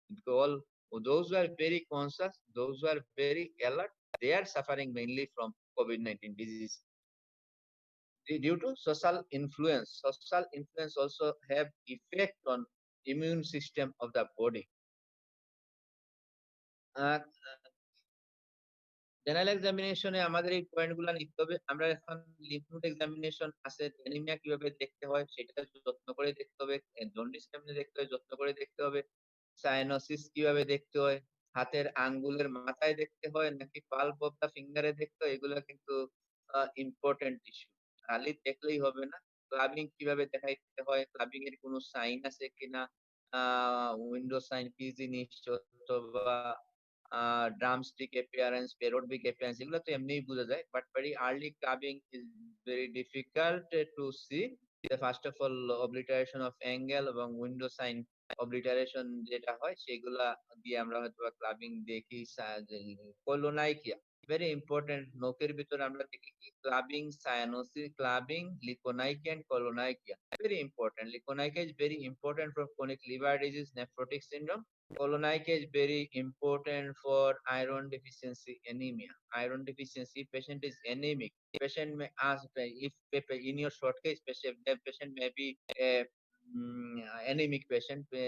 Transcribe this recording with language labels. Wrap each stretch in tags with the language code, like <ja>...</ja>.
<en>All those who are very conscious, those who are very alert, they are suffering mainly from COVID-19 disease. Due to social influence. Social influence also have effect on immune system of the body.</en> <bn>General এক্সামিনেশনে আমাদের এই point গুলা লিখতে হবে। আমরা এখন lymph node examination আছে, anaemia কিভাবে দেখতে হয় সেটা যত্ন করে দেখতে হবে, জন্ডিস কেমনে দেখতে হয় যত্ন করে দেখতে হবে, সায়ানোসিস কিভাবে দেখতে হয়, হাতের আঙ্গুলের মাথায় দেখতে হয় নাকি পাল্প অফ দা ফিঙ্গারে দেখতে হয়, এগুলা কিন্তু ইম্পর্টেন্ট ইস্যু। খালি দেখলেই হবে না, ক্লাবিং কিভাবে দেখাইতে হয়, ক্লাবিং এর কোনো সাইন আছে কিনা, উইন্ডো সাইন, পি জিনিস অথবা drumstick appearance, parodic appearance, এগুলো তো এমনিই বোঝা যায়,</bn> <en>but very early clubbing is very difficult to see. First of all, obliteration of angle</en> <bn>এবং window sign obliteration যেটা হয় সেগুলা দিয়ে আমরা হয়তো ক্লাবিং দেখি। কোলোনাইকিয়া very important, নোকের ভিতরে আমরা দেখি কি clubbing, cyanosis, clubbing, লিকোনাইকিয়া and কোলোনাইকিয়া very important.</bn> <en>Likonaikia is very important for chronic liver disease, nephrotic syndrome. Kolanaikia is very important for iron deficiency anemia. Iron deficiency patient is anemic. Patient may ask if in your short case patient may be a anemic patient.</en>